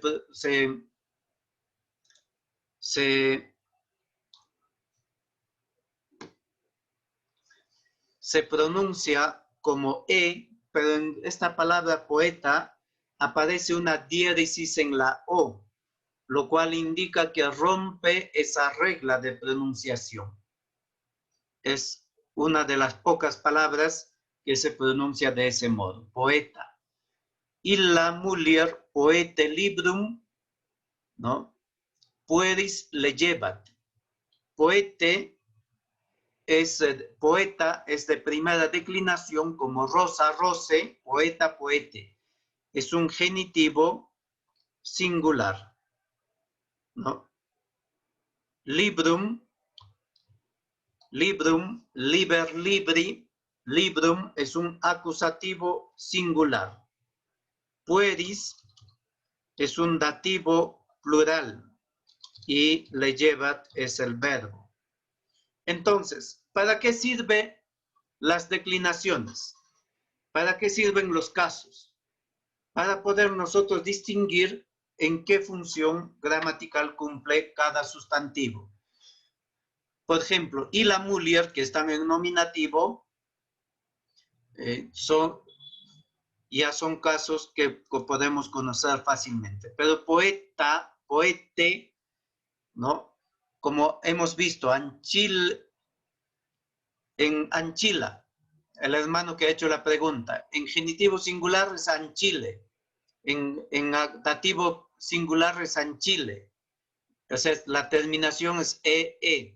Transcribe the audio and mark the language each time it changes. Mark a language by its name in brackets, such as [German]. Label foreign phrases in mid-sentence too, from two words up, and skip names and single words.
[Spanish] se pronuncia como e, pero en esta palabra poeta aparece una diéresis en la o, lo cual indica que rompe esa regla de pronunciación. Es una de las pocas palabras que se pronuncia de ese modo, poeta. [Latin] Illa mulier poete librum, ¿no? Pueris leyebat. [Spanish] Poeta es de primera declinación como [Latin] rosa, rose, poeta, poete. [Spanish] Es un genitivo singular, ¿no? [Latin] Librum, liber, libri, librum [Spanish] es un acusativo singular. Pueris es un dativo plural y leyebat es el verbo. Entonces, ¿para qué sirven las declinaciones? ¿Para qué sirven los casos? Para poder nosotros distinguir en qué función gramatical cumple cada sustantivo. Por ejemplo, [Latin] illa mulier, [Spanish] que están en nominativo, ya son casos que podemos conocer fácilmente. Pero [Latin] poeta, poete, [Spanish] ¿no? Como hemos visto, en Anchila, el hermano que ha hecho la pregunta, en genitivo singular es Anchile, en dativo singular es Anchile, o sea, la terminación es e.